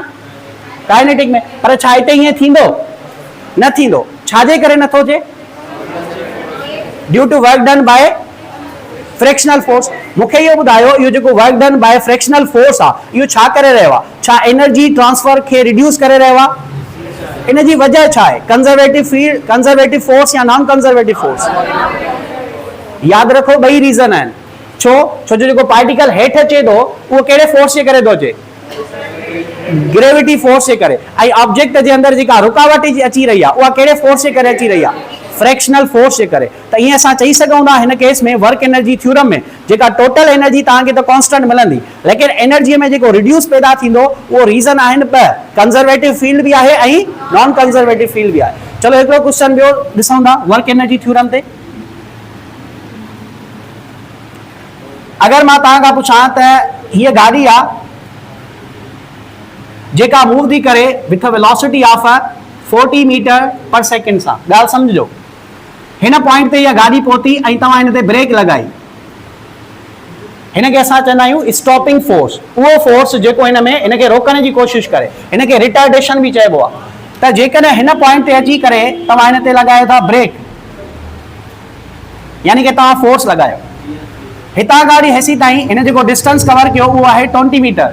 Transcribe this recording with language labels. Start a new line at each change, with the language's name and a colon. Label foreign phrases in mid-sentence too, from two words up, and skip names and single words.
Sindhi: काइनेटिक में। पर छा हिते हीअं थींदो? न थींदो। छाजे करे नथो थिए?
English: Due to work done by fractional force.
Sindhi: मूंखे इहो ॿुधायो, इहो जेको
English: work done by fractional force
Sindhi: आहे इहो छा करे रहियो आहे? छा
English: energy transfer
Sindhi: खे रिड्यूस करे रहियो आहे? इन जी वजह छा आहे?
English: conservative field, conservative force या non conservative force?
Sindhi: यादि रखो ॿई रीज़न आहिनि। छो? छो जो जेको पार्टिकल हेठि अचे थो उहो कहिड़े फोर्स जे करे थो अचे?
English: gravity force
Sindhi: जे करे। ऐं ऑब्जेक्ट जे अंदरि जेका रुकावट अची रही आहे उहा कहिड़े फोर्स जे करे अची रही आहे?
English: fractional force
Sindhi: जे करे। त ईअं असां चई सघूं था हिन केस में
English: work energy theorem
Sindhi: में जेका
English: total energy
Sindhi: तव्हांखे त कांस्टेंट मिलंदी, लेकिन एनर्जीअ में जेको रिड्यूस पैदा थींदो उहो रीज़न आहिनि ॿ।
English: conservative field
Sindhi: बि आहे ऐं
English: non conservative field
Sindhi: बि आहे। चलो हिकिड़ो क्वेश्चन ॿियो ॾिसूं था
English: work energy theorem
Sindhi: ते। अगरि मां तव्हां खां पुछां त हीअ गाॾी आहे जेका मूव थी करे
English: with velocity of 40 metre per second
Sindhi: सां। ॻाल्हि सम्झो, हिन पॉइंट ते इहा गाॾी पहुती ऐं तव्हां हिन ते ब्रेक लॻाई, हिनखे असां चवंदा आहियूं
English: stopping force.
Sindhi: उहो फोर्स जेको हिन में हिनखे रोकण जी कोशिश करे, हिनखे रिटार्डेशन बि चइबो आहे। त जेकॾहिं हिन पॉइंट ते अची करे तव्हां हिन ते लॻायो था ब्रेक, यानी कि तव्हां फोर्स लॻायो, हितां गाॾी हेसी ताईं हिन जेको
English: distance cover
Sindhi: कयो उहो आहे 20 मीटर।